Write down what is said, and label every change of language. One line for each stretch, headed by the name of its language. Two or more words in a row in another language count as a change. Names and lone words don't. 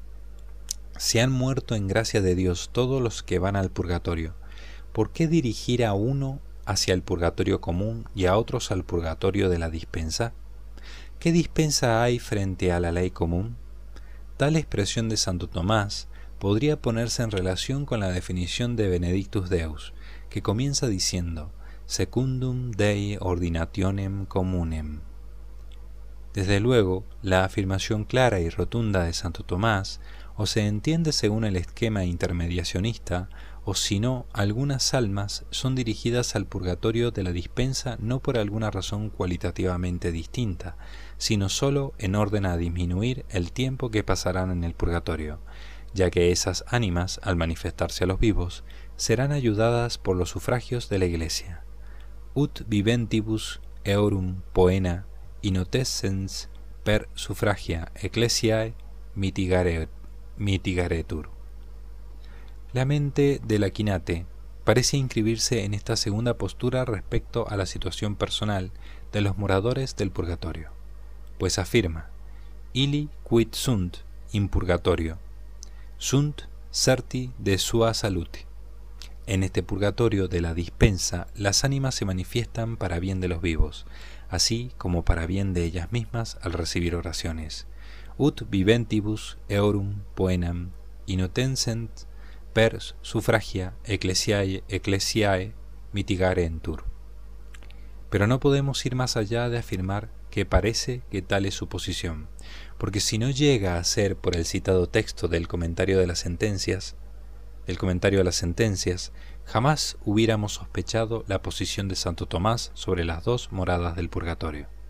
Spanish: Si han muerto en gracia de Dios todos los que van al purgatorio, ¿por qué dirigir a uno hacia el purgatorio común y a otros al purgatorio de la dispensa? ¿Qué dispensa hay frente a la ley común? Tal expresión de Santo Tomás podría ponerse en relación con la definición de Benedictus Deus, que comienza diciendo
Latin: secundum Dei ordinationem communem.
Spanish: Desde luego, la afirmación clara y rotunda de Santo Tomás o se entiende según el esquema intermediacionista, o si no, algunas almas son dirigidas al purgatorio de la dispensa no por alguna razón cualitativamente distinta, sino sólo en orden a disminuir el tiempo que pasarán en el purgatorio, ya que esas ánimas, al manifestarse a los vivos, serán ayudadas por los sufragios de la Iglesia.
Latin: Ut viventibus eorum poena innotescens per suffragia ecclesiae mitigaretur.
Spanish: La mente de la Quinate parece inscribirse en esta segunda postura respecto a la situación personal de los moradores del purgatorio, pues afirma:
Latin: illi quid sunt in purgatorio, sunt certi de sua salute.
Spanish: En este purgatorio de la dispensa, las ánimas se manifiestan para bien de los vivos, así como para bien de ellas mismas al recibir oraciones.
Latin: Ut viventibus eorum poenam innotensent per suffragia ecclesiae mitigarentur.
Spanish: Pero no podemos ir más allá de afirmar que parece que tal es su posición, porque si no llega a ser por el citado texto del comentario a las sentencias, jamás hubiéramos sospechado la posición de Santo Tomás sobre las dos moradas del purgatorio.